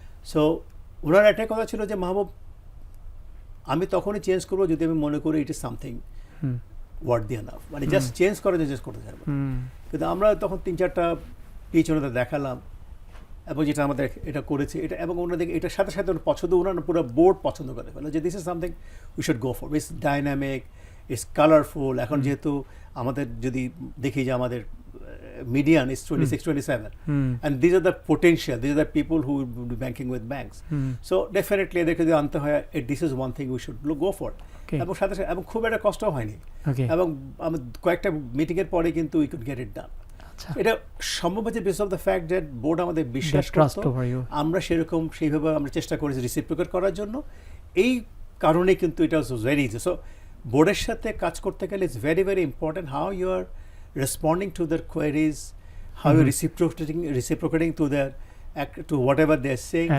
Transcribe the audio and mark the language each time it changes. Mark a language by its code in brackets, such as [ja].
[bn] So ওনার একটাই কথা ছিল যে মাহবুব আমি তখনই চেঞ্জ করবো যদি আমি মনে করি [en] it is something word enough, [bn] মানে জাস্ট চেঞ্জ করে চেঞ্জ করতে চাইবো। কিন্তু আমরা তখন 3-4টা পিচ ওনাদের দেখালাম এবং যেটা আমাদের এটা করেছে এটা, এবং ওনাদের এটার সাথে সাথে পছন্দ, ওনারা পুরো বোর্ড পছন্দ করে ফেলো যে [en] This is something we should go for, it's dynamic, it's colourful. [bn] এখন যেহেতু আমাদের যদি দেখি যে আমাদের [en] median is 26-27 and these are the potential, these are the people who will be banking with banks. So definitely [bn] এদেরকে যদি আনতে হয়, [en] this is one thing we should go for. [bn] এবং সাথে সাথে এবং খুব একটা কষ্ট হয়নি, এবং আমি কয়েকটা মিটিংয়ের পরে কিন্তু [en] we could get it done. [bn] এটা সম্ভব হচ্ছে [en] base of the fact that [bn] board আমাদের বিশ্বাস করত, আমরা সেইভাবে আমরা চেষ্টা করেছি রিসিপ্রোকেট করার জন্য। এই কারণে কিন্তু এটা [en] Was very easy. [bn] সো বোর্ডের সাথে কাজ করতে গেলে [en] It's very very important how you are responding to their queries, how you're reciprocating to their to whatever they're saying.